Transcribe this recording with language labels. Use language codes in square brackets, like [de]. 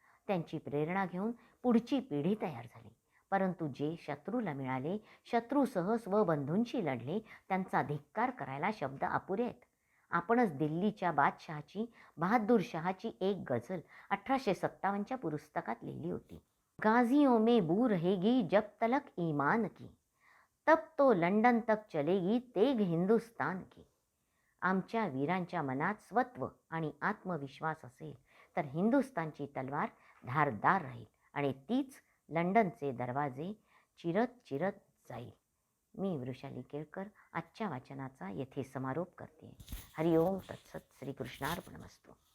[mr] त्यांची प्रेरणा घेऊन पुढची पिढी तयार झाली. परंतु जे शत्रूला मिळाले, शत्रूसह स्वबंधूंशी लढले, त्यांचा धिक्कार करायला शब्द अपुरे आहेत. आपणच दिल्लीच्या बादशहाची, बहादूर शहाची एक गझल 1857च्या पुस्तकात लिहिली होती. [hi] गाजियों में बू रहेगी जब तलक ईमान की, तब तो लंडन तक चलेगी तेग हिंदुस्तान की. [mr] आमच्या वीरांच्या मनात स्वत्व आणि आत्मविश्वास असेल तर हिंदुस्तानची तलवार धारदार राहील आणि तीच लंडनचे दरवाजे चिरत चिरत जाईल. मी वृषाली केळकर आजच्या वाचनाचा येथे समारोप करते. हरिओम तत्सत. श्रीकृष्णार्पणमस्तु.